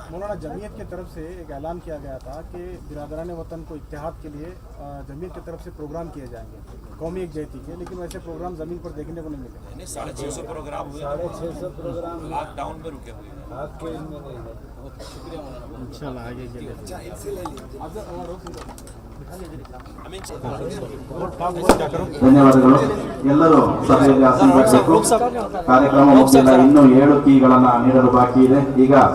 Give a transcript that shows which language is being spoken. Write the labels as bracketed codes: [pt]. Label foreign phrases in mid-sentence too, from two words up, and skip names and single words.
[ur] مولانا جمعیت کی طرف سے ایک اعلان کیا گیا تھا کہ برادران وطن کو اتحاد کے لیے جمعیت کی طرف سے پروگرام کیے جائیں گے قومی یکجہتی کے، لیکن ویسے پروگرام زمین پر دیکھنے کو نہیں ملے۔ 650 پروگرام ہوئے، 650 لاک ڈاؤن میں رکے ہوئے ہیں۔ شکریہ مولانا۔ [kn] ಧನ್ಯವಾದಗಳು. ಎಲ್ಲರೂ ಸಭೆಯಲ್ಲಿ ಆಸೀನರಾಗಬೇಕು. ಕಾರ್ಯಕ್ರಮ ಮುಗಿದಿಲ್ಲ, ಇನ್ನೂ 7 ಕೀಗಳನ್ನು ನೀಡಲು ಬಾಕಿ ಇದೆ. ಈಗ